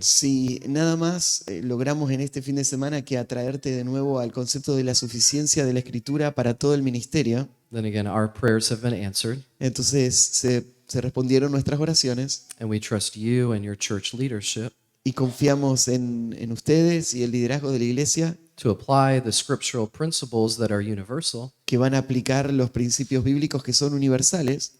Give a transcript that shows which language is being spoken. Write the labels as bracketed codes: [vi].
[es] Si nada más logramos en este fin de semana que atraerte de nuevo al concepto de la suficiencia de la Escritura para todo el ministerio, [en] then again, our prayers have been answered, [es] entonces se respondieron nuestras oraciones [en] and we trust you and your church leadership [es] y confiamos en ustedes y el liderazgo de la iglesia [en] to apply the scriptural principles that are universal [es] que van a aplicar los principios bíblicos que son universales